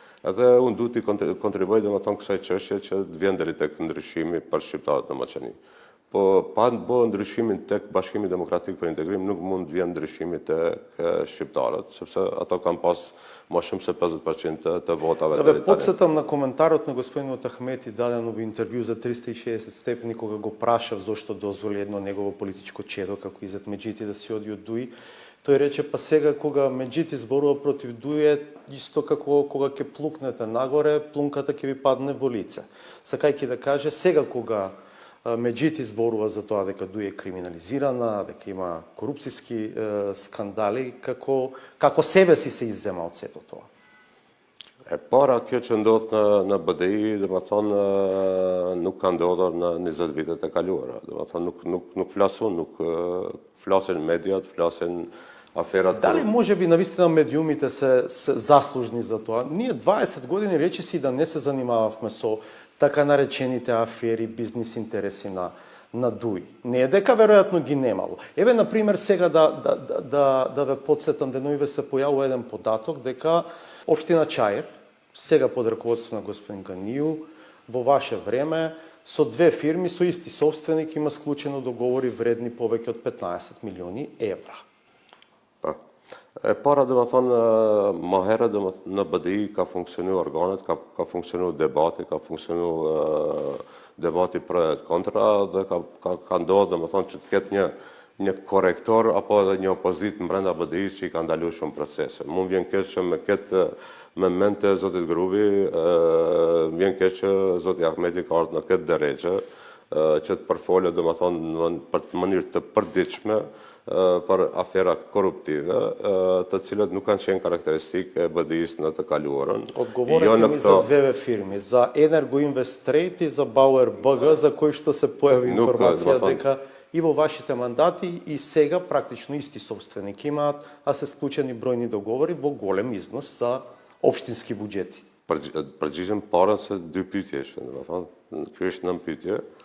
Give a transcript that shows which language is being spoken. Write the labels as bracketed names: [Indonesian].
[Albanian] Edhe unë du t'i kontribuoj domethënë kësaj çështje që të vjen deri tek ndryshimi për shqiptarët në Maqedoni. Po pa bërë ndryshimin tek Bashkimi Demokratik për Integrim, nuk mund të vjen ndryshimi tek shqiptarët, sepse ato kanë pas më shumë se 50% të votave. [Macedonian] Да бе, подсетам на коментарот на господинот Ахмети даден во интервју за 360 степени кога го прашав зошто дозволи едно негово политичко чедо како Изет Меджити да се оди од Дуи. Тој рече, па сега кога Меджити зборува против Дуи, исто како кога ќе плукнете нагоре, плунката ќе ви падне во лице. Сакајќи да каже, сега кога Меджити зборува за тоа дека Дуи е криминализирана, дека има корупцијски скандали, како себе си се иззема од сето тоа. [Albanian] E para kjo që ndodh në BDI, domethënë nuk ka ndodhur në 20 vitet e kaluara. Domethënë nuk flasun, nuk flasin mediat, flasin [Macedonian] аферата. Дали може би навистина медиумите се заслужни за тоа? Ние 20 години речиси да не се занимававме со така наречените афери, бизнис интереси на Дуи. Не е дека веројатно ги немало. Еве, например, сега да ве подсетам, деновиве се појавува еден податок дека општина Чаир, сега под раководство на господин Ганију, во ваше време, со две фирми, со исти собственик, има склучено договори вредни повеќе од 15 милиони евра. [Albanian] E para dhe më thonë, më herët në BDI ka funksionu organet, ka funksionu debati, ka funksionu debati për e kontra dhe ka ndodhë dhe më thonë që të ketë një korektor apo edhe një opozit në brenda BDI që i ka ndalu shumë procese. Mu vjen keq që me këtë me mente Zotit Grubi, vjen keq që Zoti Ahmeti ka ardhur në këtë drejtë që të përfolë dhe më thonë për mënyrë të përditshme për afera korruptive, të cilët nuk kanë qenë karakteristikë e BDI-s në të kaluarën. [Macedonian] Одговорете ми за две фирми, за Енергоинвест Трейд и за Бауер БГ, за кои што се појави информација дека и во вашите мандати и сега практично исти собственики имаат, а се склучени бројни договори во голем износ за општински буџети. [Albanian] Përgjigjem parën se dy pyetje është, domethënë, kjo është 9 pyetje.